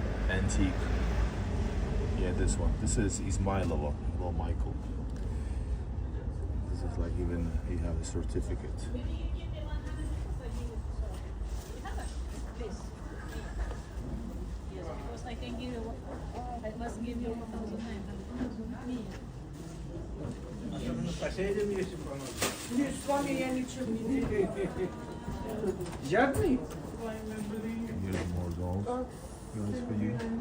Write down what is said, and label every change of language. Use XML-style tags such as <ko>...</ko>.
<en>Antique. Yeah, this one. This is IZMAILOVO. Well, Michael. This is like even he have a certificate. I can give you, I must give you 1,900.</en> <ru>Соседям если понадобится. Нет, с вами я ничего не делаю. Жадный?</ru> <en>Here's more dolls, guys, for you.</en>